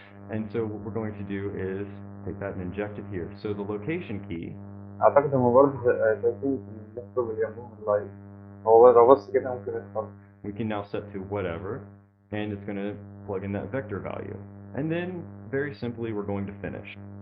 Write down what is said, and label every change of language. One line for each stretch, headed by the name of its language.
English: And so what we're going to do is take that and inject it here. So the location key.
Arabic: اعتقد هم برضه شايفين في اللابتوب اللي جنبهم اللايف، هو لو بص كده ممكن يختار.
English: We can now set to whatever, and it's going to plug in that vector value. And then, very simply, we're going to finish.